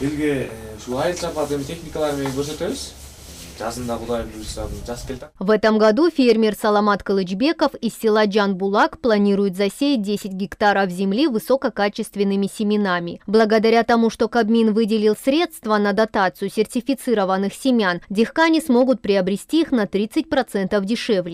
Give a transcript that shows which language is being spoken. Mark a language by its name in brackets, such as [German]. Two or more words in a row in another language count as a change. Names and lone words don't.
[Kyrgyz] Элге шуайл сапатын техникалар менен көрсөтөбүз. Жазында Кудай буйруса жаз келди. [Russian] В этом году фермер Саламат Кылычбеков из села Джанбулак планирует засеять 10 гектаров земли высококачественными семенами. Благодаря тому, что Кабмин выделил средства на дотацию сертифицированных семян, дихкани смогут приобрести их на 30% дешевле.